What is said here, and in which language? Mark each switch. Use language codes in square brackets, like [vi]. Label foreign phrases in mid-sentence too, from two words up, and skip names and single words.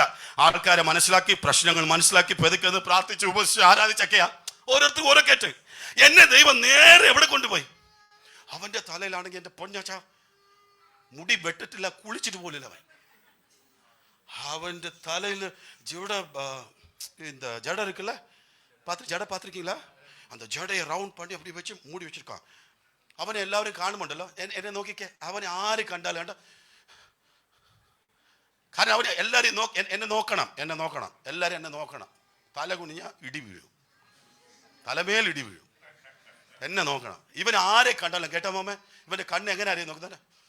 [ml] ആൾക്കാരെ മനസ്സിലാക്കി, പ്രശ്നങ്ങൾ മനസ്സിലാക്കി, പെതുക്കെന്ന് പ്രാർത്ഥിച്ച് ഉപസിച്ച് ആരാധിച്ചൊക്കെയാ ഓരോരുത്തരും ഓരോ കേട്ട്. എന്നെ ദൈവം നേരെ എവിടെ കൊണ്ടുപോയി? അവന്റെ തലയിലാണെങ്കിൽ എന്റെ പൊന്നച്ച മുടി വെട്ടിട്ടില്ല, കുളിച്ചിട്ട് പോലില്ല. അവന്റെ തലയിൽ [ta] இந்த ஜடை இருக்குல்ல, ஜடை பார்த்துருக்கீங்களா? அந்த ஜடையை ரவுண்ட் பண்ணி அப்படி வச்சு மூடி வச்சிருக்கான். [ml] അവനെ എല്ലാവരും കാണുമുണ്ടല്ലോ. എന്നെ നോക്കിക്കേ, അവനെ ആര് കണ്ടാലും വേണ്ട. കാരണം അവന് എല്ലാവരും എന്നെ നോക്കണം. എല്ലാവരും എന്നെ നോക്കണം. തല കുനിഞ്ഞ ഇടി വീഴും, തലമേൽ ഇടി വീഴും. എന്നെ നോക്കണം. ഇവൻ ആരെ കണ്ടാലും കേട്ടോ മോമേ, ഇവന്റെ കണ്ണ് എങ്ങനെ ആരെയും നോക്കുന്നേ?